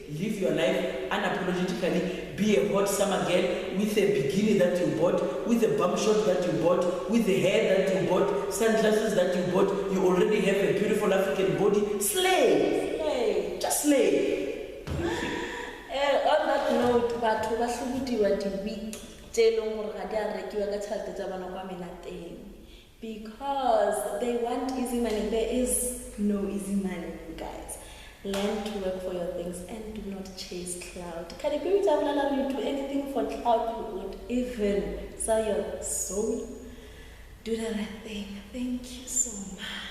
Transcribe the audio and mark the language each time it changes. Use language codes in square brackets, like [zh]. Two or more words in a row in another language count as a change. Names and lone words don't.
[en] Live your life unapologetically. Be a hot summer girl with a bikini that you bought, with a bum shot that you bought, with the hair that you bought, sunglasses that you bought. You already have a beautiful African body. Slay. Just slay. On that note, [tn] batho ba hlobodiwa di-week tse leng gore ga di a rekiwa ka tšhelete tsa bana kwa menateng, [en] because they want easy money. There is no easy money, you guys. Learn to work for your things and do not chase cloud. Can you do anything for cloud? You would even sell your soul. Do the right thing. Thank you so much.